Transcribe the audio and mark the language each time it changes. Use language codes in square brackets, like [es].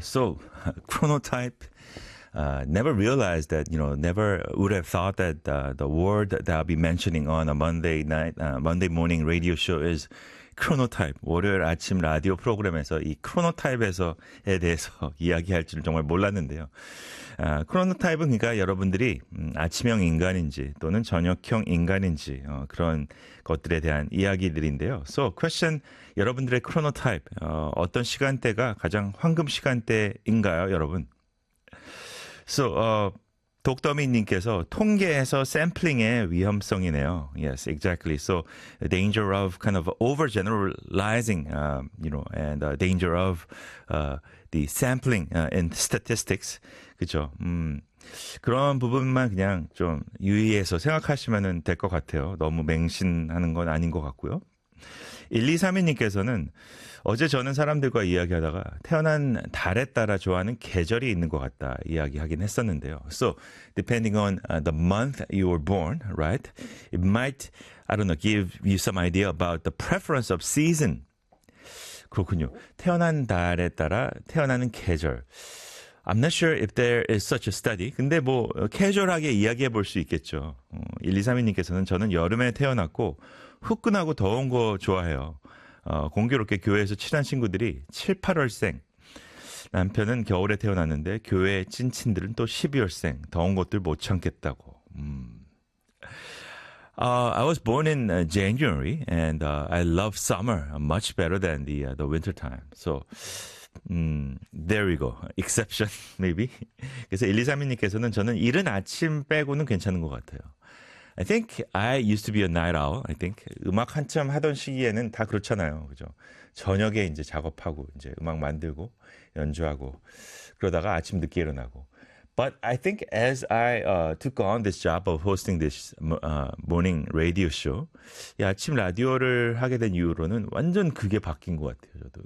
[en] So, Chronotype, never realized that, you know, never would have thought that the word that I'll be mentioning on a Monday night, Monday morning radio show is Chronotype. [ko] 월요일 아침 라디오 프로그램에서 이 크로노타입에 대해서 이야기할 줄 정말 몰랐는데요. Chronotype은 그러니까 여러분들이 아침형 인간인지 또는 저녁형 인간인지 그런 것들에 대한 이야기들인데요. [en] So, question, [ko] 여러분들의 Chronotype, 어떤 시간대가 가장 황금 시간대인가요, 여러분? So, 독더미님께서 통계에서 샘플링의 위험성이네요. [en] Yes, exactly. So, the danger of kind of overgeneralizing, you know, and the danger of the sampling in statistics. [ko] 그죠? 그런 부분만 그냥 좀 유의해서 생각하시면 될 것 같아요. 너무 맹신하는 건 아닌 것 같고요. 1232님께서는 어제 저는 사람들과 이야기하다가 태어난 달에 따라 좋아하는 계절이 있는 것 같다 이야기하긴 했었는데요. [en] So, depending on the month you were born, right? It might, I don't know, give you some idea about the preference of season. [ko] 그렇군요. 태어난 달에 따라 태어나는 계절. [en] I'm not sure if there is such a study. [ko] 근데 뭐 캐주얼하게 이야기해 볼 수 있겠죠. 1232님께서는 저는 여름에 태어났고 후끈하고 더운 거 좋아해요. 공교롭게 교회에서 친한 친구들이 7, 8월생. 남편은 겨울에 태어났는데 교회 찐친들은 또 12월생. 더운 것들 못 참겠다고. [en] I was born in January and I love summer much better than the winter time. So there we go. Exception maybe. [ko] 그래서 1232님께서는 저는 이른 아침 빼고는 괜찮은 것 같아요. [en] I think I used to be a night owl, I think. [ko] 음악 한참 하던 시기에는 다 그렇잖아요. 그죠? 저녁에 이제 작업하고, 이제 음악 만들고, 연주하고, 그러다가 아침 늦게 일어나고. [en] But I think as I took on this job of hosting this morning radio show, [ko] 이 아침 라디오를 하게 된 이후로는 완전 그게 바뀐 것 같아요. 저도.